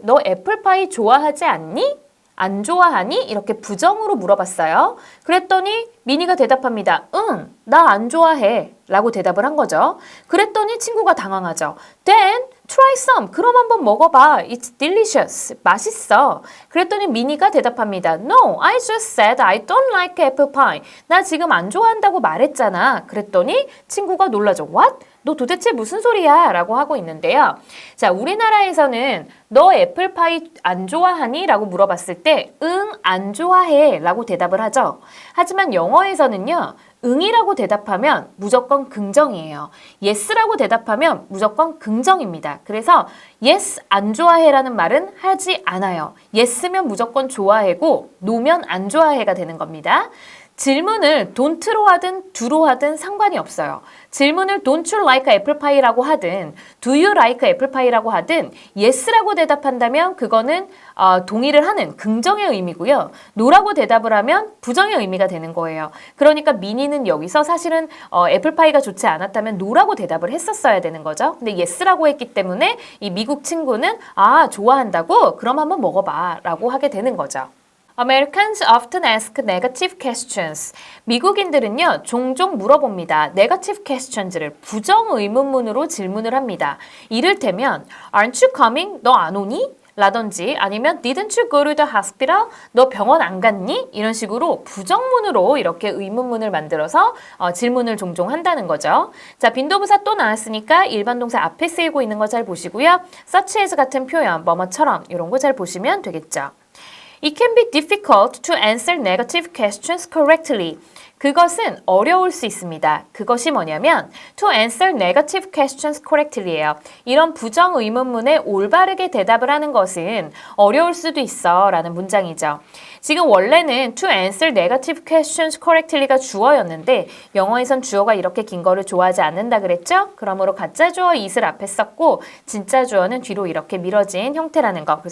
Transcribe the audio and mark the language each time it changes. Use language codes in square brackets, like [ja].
[ko] 너 애플파이 좋아하지 않니? 안 좋아하니? 이렇게 부정으로 물어봤어요. 그랬더니 미니가 대답합니다. 응, 나 안 좋아해. 라고 대답을 한 거죠. 그랬더니 친구가 당황하죠. [en] Then try some. [ko] 그럼 한번 먹어봐. [en] It's delicious. [ko] 맛있어. 그랬더니 미니가 대답합니다. [en] No, I just said I don't like apple pie. [ko] 나 지금 안 좋아한다고 말했잖아. 그랬더니 친구가 놀라죠. [en] What? [ko] 너 도대체 무슨 소리야? 라고 하고 있는데요. 자, 우리나라에서는 너 애플파이 안 좋아하니? 라고 물어봤을 때 응, 안 좋아해 라고 대답을 하죠. 하지만 영어에서는요. 응이라고 대답하면 무조건 긍정이에요. yes라고 대답하면 무조건 긍정입니다. 그래서 yes, 안 좋아해라는 말은 하지 않아요. yes면 무조건 좋아해고 no면 안 좋아해가 되는 겁니다. 질문을 don't로 하든 do로 하든 상관이 없어요. 질문을 [en] don't you like apple pie [ko] 라고 하든 [en] do you like apple pie [ko] 라고 하든 yes라고 대답한다면 그거는 동의를 하는 긍정의 의미고요. no라고 대답을 하면 부정의 의미가 되는 거예요. 그러니까 미니는 여기서 사실은 애플파이가 좋지 않았다면 no라고 대답을 했었어야 되는 거죠. 근데 yes라고 했기 때문에 이 미국 친구는 좋아한다고? 그럼 한번 먹어봐 라고 하게 되는 거죠. [en] Americans often ask negative questions. [ko] 미국인들은요, 종종 물어봅니다. negative questions를 부정 의문문으로 질문을 합니다. 이를테면, [en] aren't you coming? [ko] 너 안 오니? 라든지 아니면 [en] didn't you go to the hospital? [ko] 너 병원 안 갔니? 이런 식으로 부정문으로 이렇게 의문문을 만들어서 질문을 종종 한다는 거죠. 자, 빈도부사 또 나왔으니까 일반 동사 앞에 쓰이고 있는 거 잘 보시고요. such as 같은 표현, 뭐뭐처럼 이런 거 잘 보시면 되겠죠. [en] It can be difficult to answer negative questions correctly. [ko] 그것은 어려울 수 있습니다. 그것이 뭐냐면 [en] to answer negative questions correctly [ko] 예요. 이런 부정 의문문에 올바르게 대답을 하는 것은 어려울 수도 있어 라는 문장이죠. 지금 원래는 [en] to answer negative questions correctly [ko] 가 주어였는데 영어에선 주어가 이렇게 긴 거를 좋아하지 않는다 그랬죠? 그러므로 가짜 주어 it을 앞에 썼고 진짜 주어는 뒤로 이렇게 미뤄진 형태라는 거.